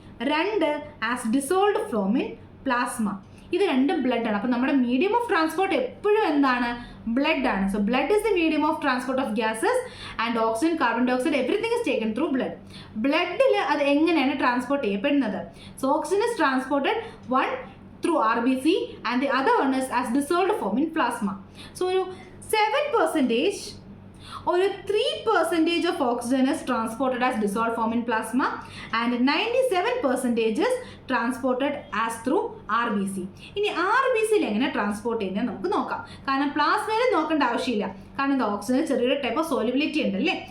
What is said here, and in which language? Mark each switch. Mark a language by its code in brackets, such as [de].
[en] 2 as dissolved form in plasma. [ml] ഇത് രണ്ടും blood ആണ്. അപ്പോൾ നമ്മുടെ മീഡിയം ഓഫ് ട്രാൻസ്പോർട്ട് എപ്പോഴും എന്താണ്? ബ്ലഡ് ആണ്. [en] So blood is the medium of transport of gases and oxygen, carbon dioxide, everything is taken through blood. [ml] ബ്ലഡിൽ അത് എങ്ങനെയാണ് ട്രാൻസ്പോർട്ട് ചെയ്യപ്പെടുന്നത്? [en] So oxygen is transported through RBC and the other one is as dissolved form in plasma. So 7% ഒരു 3% of oxygen is transported as dissolve form in plasma and 97% is transported as through RBC. [ml] ഇനി RBCയിൽ എങ്ങനെ transport ചെയ്യുന്നത് നമുക്ക് നോക്കാം. കാരണം പ്ലാസ്മയിൽ നോക്കേണ്ട ആവശ്യമില്ല, കാരണം ഇത് ഓക്സിജൻ ചെറിയൊരു ടൈപ്പ് ഓഫ് സോലിബിലിറ്റി ഉണ്ടല്ലേ.